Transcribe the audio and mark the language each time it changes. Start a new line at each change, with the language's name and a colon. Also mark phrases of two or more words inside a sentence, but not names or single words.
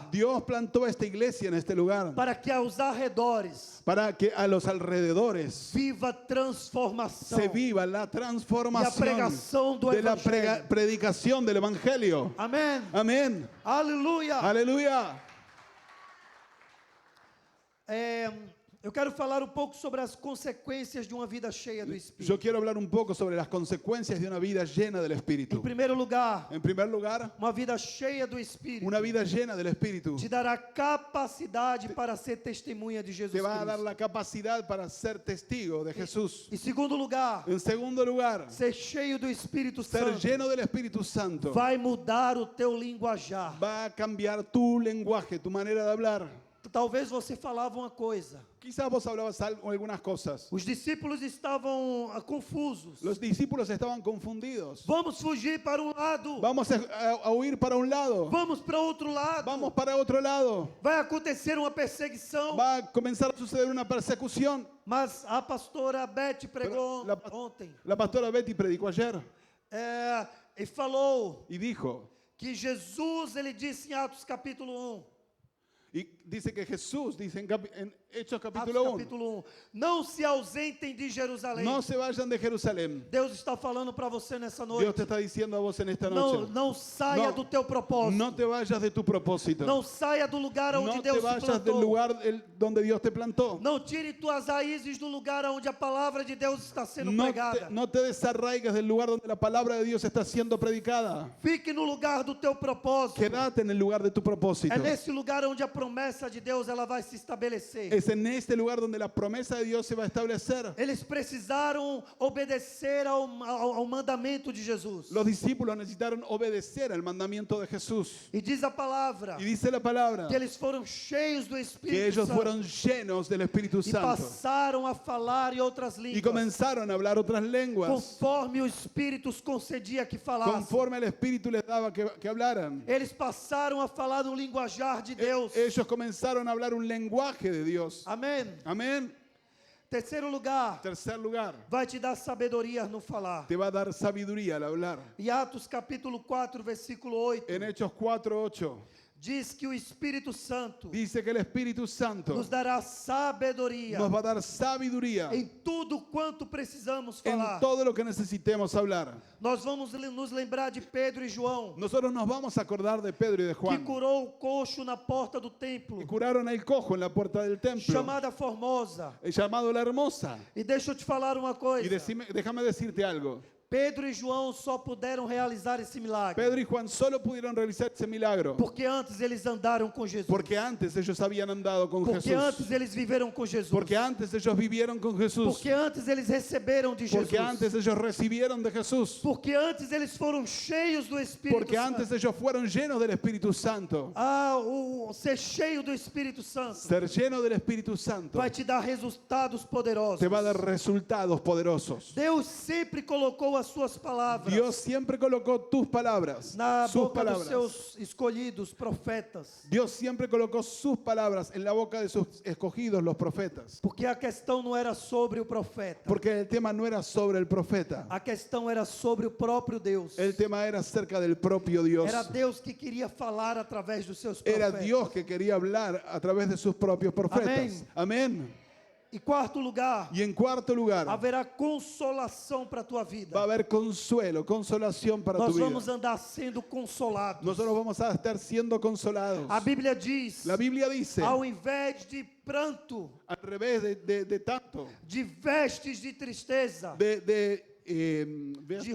Spanish: Dios plantó esta iglesia en este lugar
Portuguese: para que aos arredores
Spanish: para que a los alrededores
Portuguese: viva transformação.
Spanish: se viva la transformación
Portuguese: pregación do
Spanish: de la
Portuguese: evangelio.
Spanish: predicación del Evangelio.
Portuguese: Amém.
Spanish: Amén.
Portuguese: Aleluia.
Spanish: Aleluya.
Portuguese: Eu quero falar um pouco sobre as consequências de uma vida cheia do
Spanish: Yo
Portuguese: Espírito.
Spanish: quiero hablar un poco sobre las consecuencias de una vida llena del
Portuguese: Em
Spanish: Espíritu.
Portuguese: primeiro lugar,
Spanish: En primer lugar,
Portuguese: uma vida cheia do Espírito
Spanish: una vida llena del Espíritu
Portuguese: te dará capacidade para ser testemunha de Jesus
Spanish: te va a dar
Portuguese: Cristo.
Spanish: la capacidad para ser testigo de Jesús.
Portuguese: Em segundo lugar,
Spanish: En segundo lugar,
Portuguese: ser cheio do Espírito
Spanish: ser
Portuguese: Santo
Spanish: lleno del Espíritu Santo
Portuguese: vai mudar o teu linguajar.
Spanish: va a cambiar tu lenguaje, tu manera de hablar.
Portuguese: Talvez você falava uma coisa.
Spanish: Quizás vos hablabas algunas cosas.
Portuguese: Os discípulos estavam confusos.
Spanish: Los discípulos estaban confundidos.
Portuguese: Vamos fugir para um lado.
Spanish: Vamos a huir para un lado.
Portuguese: Vamos para outro lado.
Spanish: Vamos para otro lado.
Portuguese: Vai acontecer uma perseguição.
Spanish: Va a comenzar a suceder una persecución.
Portuguese: Mas a pastora Beth pregou
Spanish: La,
Portuguese: ontem.
Spanish: la pastora Betty predicó ayer
Portuguese: E falou
Spanish: y dijo,
Portuguese: que Jesus, ele disse em Atos capítulo 1. y dice que Jesús, dice en Hechos Atos capítulo 1,
Spanish: capítulo 1.
Portuguese: Não se ausentem de Jerusalém.
Spanish: no se vayan de Jerusalén.
Portuguese: Deus está falando para você nessa
Spanish: Dios
Portuguese: noite.
Spanish: te está diciendo a vos en esta
Portuguese: Não,
Spanish: noche,
Portuguese: não saia
Spanish: No.
Portuguese: do teu propósito.
Spanish: no te vayas de tu propósito.
Portuguese: Não saia do lugar onde
Spanish: No te
Portuguese: Deus
Spanish: te vayas del
Portuguese: plantou.
Spanish: lugar donde Dios te plantó.
Portuguese: Não tire tuas raízes do lugar onde a palavra de Deus está sendo pregada.
Spanish: No te desarraigas del lugar donde la palabra de Dios está siendo predicada.
Portuguese: Fique no lugar do teu propósito.
Spanish: Quédate en el lugar de tu propósito.
Portuguese: É nesse lugar onde a promessa de Deus ela vai se estabelecer.
Spanish: Es en este lugar donde la promesa de Dios se va a establecer.
Portuguese: Eles precisaram obedecer ao mandamento de Jesus.
Spanish: Los discípulos necesitaron obedecer al mandamiento de Jesús.
Portuguese: E diz a palavra
Spanish: Y dice la palabra
Portuguese: que eles foram cheios do
Spanish: que
Portuguese: Espírito
Spanish: ellos
Portuguese: Santo
Spanish: fueron llenos del Espíritu
Portuguese: e
Spanish: Santo
Portuguese: passaram a falar em outras
Spanish: y
Portuguese: línguas,
Spanish: comenzaron a hablar otras lenguas
Portuguese: conforme o Espírito os concedia que falassem.
Spanish: conforme el Espíritu les daba que hablaran.
Portuguese: Eles passaram a falar no linguajar de Deus.
Spanish: Ellos comenzaron a hablar un lenguaje de Dios.
Portuguese: Amém.
Spanish: Amén.
Portuguese: Terceiro lugar,
Spanish: Tercer lugar,
Portuguese: vai te dar sabedoria no falar.
Spanish: te va a dar sabiduría al hablar.
Portuguese: E Atos capítulo 4, versículo 8,
Spanish: En Hechos 4:8
Portuguese: diz que o Espírito Santo
Spanish: dice que el Espíritu Santo
Portuguese: nos dará sabedoria
Spanish: nos va a dar sabiduría
Portuguese: em tudo quanto precisamos
Spanish: en
Portuguese: falar.
Spanish: todo lo que necesitemos hablar.
Portuguese: Nós vamos nos lembrar de Pedro e João,
Spanish: Nosotros nos vamos a acordar de Pedro y de
Portuguese: que
Spanish: Juan,
Portuguese: curou o coxo na porta do templo,
Spanish: que curaron al cojo en la puerta del templo,
Portuguese: chamada Formosa.
Spanish: llamado la Hermosa.
Portuguese: E deixa eu te falar uma coisa.
Spanish: Y déjame decirte algo.
Portuguese: Pedro e João só puderam realizar esse milagre
Spanish: Pedro y Juan solo pudieron realizar ese milagro
Portuguese: porque antes eles andaram com Jesus.
Spanish: porque antes ellos habían andado con
Portuguese: Porque
Spanish: Jesús.
Portuguese: antes eles viveram com Jesus.
Spanish: Porque antes ellos vivieron con Jesús.
Portuguese: Porque antes eles receberam de Jesus.
Spanish: Porque antes ellos recibieron de Jesús.
Portuguese: Porque antes eles foram cheios do Espírito
Spanish: Porque
Portuguese: Santo.
Spanish: antes ellos fueron llenos del Espíritu Santo.
Portuguese: O ser cheio do Espírito Santo
Spanish: Ser lleno del Espíritu Santo
Portuguese: vai te dar resultados poderosos.
Spanish: te va a dar resultados poderosos.
Portuguese: Deus sempre colocou as suas palavras
Spanish: Dios siempre colocó tus palabras,
Portuguese: na
Spanish: sus
Portuguese: boca dos
Spanish: palabras.
Portuguese: seus escolhidos profetas.
Spanish: Dios siempre colocó sus palabras en la boca de sus escogidos, los profetas.
Portuguese: Porque a questão não era sobre o profeta.
Spanish: Porque el tema no era sobre el profeta.
Portuguese: A questão era sobre o próprio Deus.
Spanish: El tema era acerca del propio Dios.
Portuguese: Era Deus que queria falar através dos seus
Spanish: Era
Portuguese: profetas.
Spanish: Dios que quería hablar a través de sus propios profetas. Amén.
Portuguese: E quarto lugar,
Spanish: Y en cuarto lugar,
Portuguese: haverá consolação para a tua vida.
Spanish: va a haber consuelo, consolación para
Portuguese: Nós
Spanish: tu vida.
Portuguese: vamos andar sendo consolados.
Spanish: Nosotros vamos a estar siendo consolados.
Portuguese: A Bíblia diz,
Spanish: La Biblia dice,
Portuguese: ao invés de pranto,
Spanish: al revés de tanto,
Portuguese: de vestes de tristeza,
Spanish: de
Portuguese: roupas de